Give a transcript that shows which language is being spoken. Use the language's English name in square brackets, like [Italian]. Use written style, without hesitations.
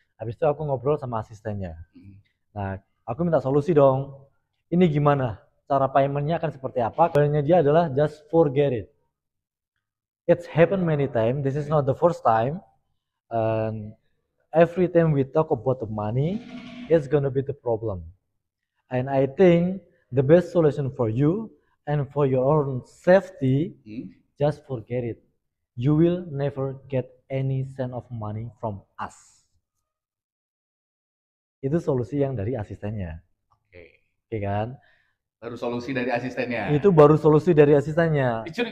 [Indonesian] Habis itu aku ngobrol sama asistennya. Nah, aku minta solusi dong. Ini gimana? Cara paymentnya akan seperti apa? Jawabannya dia adalah [English] just forget it. It's happened many times. This is not the first time. And every time we talk about the money, it's gonna be the problem. And I think the best solution for you and for your own safety, just forget it. You will never get any cent of money from us. [Indonesian] Itu solusi yang dari asistennya. Oke kan? Baru solusi dari asistennya. Itu baru solusi dari asistennya.